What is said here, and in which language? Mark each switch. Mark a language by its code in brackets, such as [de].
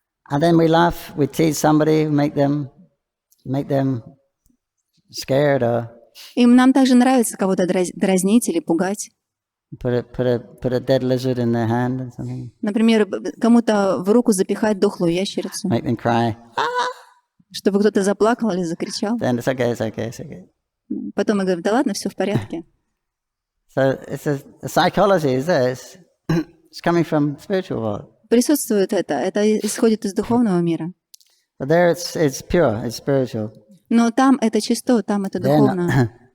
[en] And then we laugh, we tease somebody, make them scared or. [ru] И нам также нравится кого-то дразнить или пугать. [en] Put a dead lizard in their hand or something. [ru] Например, кому-то в руку запихать дохлую ящерицу. [en] Make them cry. [ru] Чтобы кто-то заплакал или закричал. [en] Then it's okay. [ru] Потом мы говорим, да ладно, все в порядке. [en] So it's the psychology is there. It's coming from spiritual world. [ru] Присутствует это исходит из духовного мира. [en] But there it's pure, it's spiritual. [ru] Но там это чисто, там это духовно.